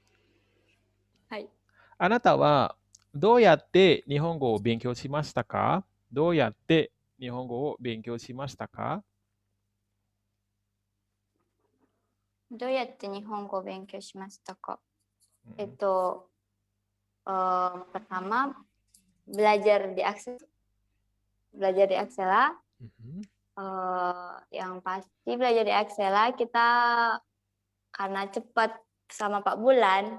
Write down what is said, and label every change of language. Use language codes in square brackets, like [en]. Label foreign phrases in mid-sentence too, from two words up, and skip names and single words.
[ja] はい。あなたはどうやって日本語を勉強しましたか？ どうやって日本語を勉強しましたか？どうやって日本語を勉強しましたか？ Mm-mm. [id] Pertama belajar di Aksela. Mhm. Yang pasti belajar di Aksela kita karena cepat sama 4 bulan.